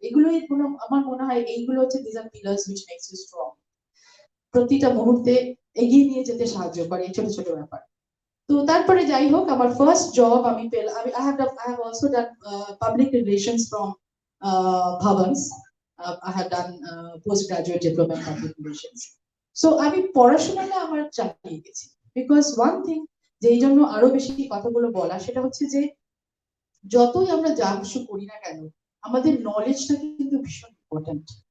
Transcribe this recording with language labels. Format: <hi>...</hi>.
<bn>এগুলোই আমার মনে হয় এইগুলো হচ্ছে</bn> <en>this are pillars which makes you strong,</en> <bn>প্রতিটা মুহূর্তে এগিয়ে নিয়ে যেতে সাহায্য করে এই ছোট ছোট ব্যাপার। তো তারপরে যাই হোক, আমার ফার্স্ট জব আমি পেলাম,</bn> <en>I have also done public relations from Bhavans. I have done postgraduate diploma in public relations.</en> <bn>So আমি পড়াশোনাটা আমার চালিয়ে গেছি,</bn> <en>because one thing</en> <bn>যেই জন্য আরো বেশি কথাগুলো বলা, সেটা হচ্ছে যে যতই আমরা যা কিছু করি না কেন, আমাদের নলেজটা কিন্তু ভীষণ ইম্পর্টেন্ট।</bn>